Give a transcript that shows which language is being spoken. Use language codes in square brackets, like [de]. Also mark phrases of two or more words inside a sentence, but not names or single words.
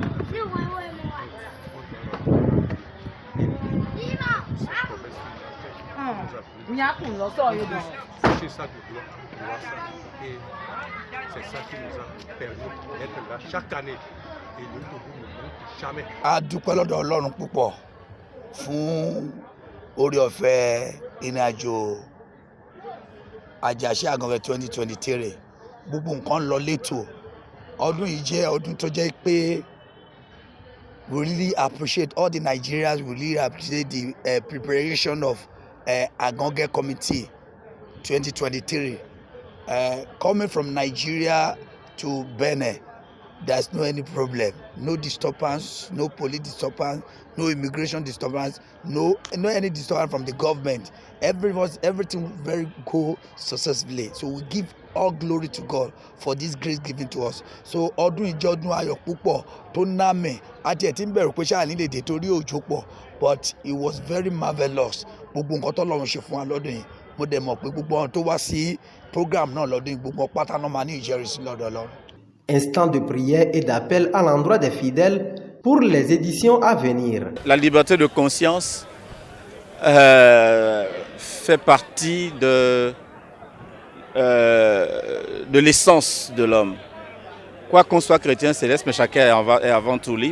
[fr] C'est ça de gloire, et c'est ça qui nous a permis d'être là chaque année. Et le Togo ne manque jamais. [yo] A dúpẹ́ lọ́dọ̀ Ọlọ́run púpọ̀ fún oore ọ̀fẹ́ ìrìnàjò àjàṣe Àgàngẹ 2023. Gbogbo nǹkan lọ létò. Ọdún yìí jẹ́ ọdún tó jẹ́ pé [en] we really appreciate all the Nigerians, we really appreciate the preparation of Àgàngẹ Committee 2023. Coming from Nigeria to Benin, there's no any problem, no disturbance, no police disturbance, no immigration disturbance, no any disturbance from the government. Everything very go successfully. So we give all glory to God for this grace given to us. [yo] So ọdún ìjọ ọdún ayọ̀ púpọ̀ tó ná mi àti ẹ̀ tí ń bẹ̀rù pé ṣáà nílé èdè torí òjò pọ̀, [en] but it was very marvellous. [yo] Gbogbo nǹkan tó lọ́run ṣe fún wa lọ́dún yìí, mo dẹ̀ mọ̀ pé gbogbo àwọn tó wá sí program náà lọ́dún yìí, gbogbo pátá náà máa ní ìjẹ́rìísí lọ́dọ̀ Ọlọ́run. [fr] Instant de prière et d'appel à l'endroit des fidèles pour les éditions à venir. La liberté de conscience fait partie de l'essence de l'homme. Quoi qu'on soit chrétien céleste, mais chacun est avant tout libre.